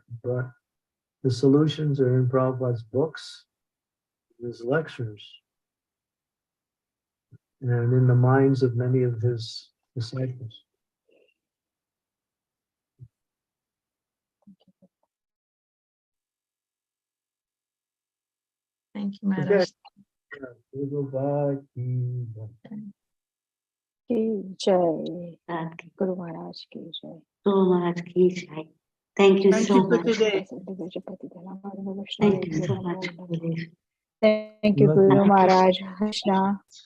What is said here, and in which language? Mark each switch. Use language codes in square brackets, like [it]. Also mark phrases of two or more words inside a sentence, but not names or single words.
[en] But the solutions are in Prabhupada's books, his lectures, and in the minds of many of his disciples. Thank you, Maharaj. [hi] की जय गुरु महाराज की जय गुरु महाराज की जय [en] Thank you so much. Thank you so much. Thank you, Guru Maharaj. Krishna.